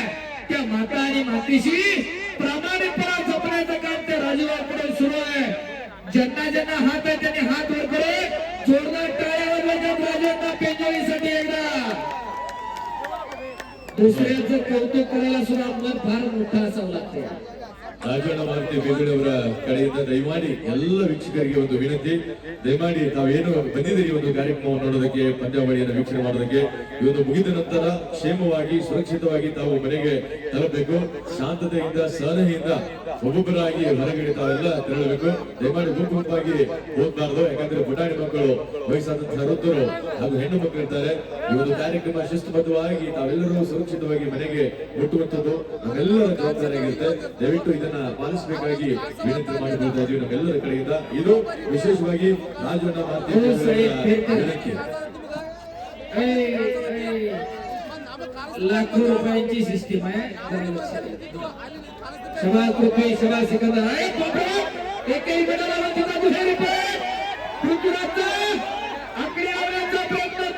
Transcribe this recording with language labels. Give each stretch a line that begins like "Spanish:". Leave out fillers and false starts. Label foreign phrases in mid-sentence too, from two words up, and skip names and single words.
Marathi: त्या माता आणि मातीशी प्रामाणिकपणा जपण्याचं काम त्या राजूभाऊकडून सुरू आहे. ज्यांना ज्यांना हात आहे त्यांनी हात वर करे, जोरदार टाळ्या वाजवायच्या राजांना पेंढारीसाठी एकदा. दुसऱ्याचं कौतुक करायला सुद्धा मन फार मोठा असावं लागते.
Kannada: ರಾಜಣ್ಣ ಮಾರುತಿ ಬೇಗಡೆಯವರ ಕಡೆಯಿಂದ ದಯಮಾಡಿ ಎಲ್ಲ ವೀಕ್ಷಕರಿಗೆ ಒಂದು ವಿನಂತಿ, ದಯಮಾಡಿ ತಾವೇನು ಬಂದಿದ್ದೀರಿ ಒಂದು ಕಾರ್ಯಕ್ರಮವನ್ನು ನೋಡೋದಕ್ಕೆ, ಪಂದ್ಯಾವಳಿಯನ್ನು ವೀಕ್ಷಣೆ ಮಾಡೋದಕ್ಕೆ, ಇವತ್ತು ಮುಗಿದ ನಂತರ ಕ್ಷೇಮವಾಗಿ ಸುರಕ್ಷಿತವಾಗಿ ತಾವು ಮನೆಗೆ ತಲುಪಬೇಕು. ಶಾಂತತೆಯಿಂದ, ಸಹನೆಯಿಂದ ಒಬ್ಬೊಬ್ಬರಾಗಿ ಹೊರಗಡೆ ತಾವೆಲ್ಲ ತೆರಳಬೇಕು. ದಯಮಾಡಿ ಗುಂಪಾಗಿ ಹೋಗ್ಬಾರ್ದು, ಯಾಕಂದ್ರೆ ಪುಟಾಣಿ ಮಕ್ಕಳು, ವಯಸ್ಸಾದಂತಹ ವೃದ್ಧರು ಹಾಗೂ ಹೆಣ್ಣು ಮಕ್ಕಳು ಇರ್ತಾರೆ. ಈ ಒಂದು ಕಾರ್ಯಕ್ರಮ ಶಿಸ್ತುಬದ್ಧವಾಗಿ ತಾವೆಲ್ಲರೂ ಸುರಕ್ಷಿತವಾಗಿ ಮನೆಗೆ ಮುಟ್ಟುವಂಥದ್ದು ನಮ್ಮೆಲ್ಲರ ಜವಾಬ್ದಾರಿಯಾಗಿರುತ್ತೆ. ದಯವಿಟ್ಟು ಇದನ್ನ ಪಾಲಿಸಬೇಕಾಗಿ ವಿನಂತಿ ಮಾಡಿಕೊಳ್ತಾ ಇದ್ದೀವಿ ನಮ್ಮೆಲ್ಲರ ಕಡೆಯಿಂದ. ಇದು ವಿಶೇಷವಾಗಿ ರಾಜಣ್ಣ ಮಾರುತಿ ವಿನಂತಿ.
Marathi: लाखो रुपयांची सिस्टीम आहे. शबाज पृथ्वी, शबाज सिकंदर. एकही मेडलला तिथं दुहेरी रुपये पृथ्वीराजचा आकडे लावण्याचा प्रयत्न होता.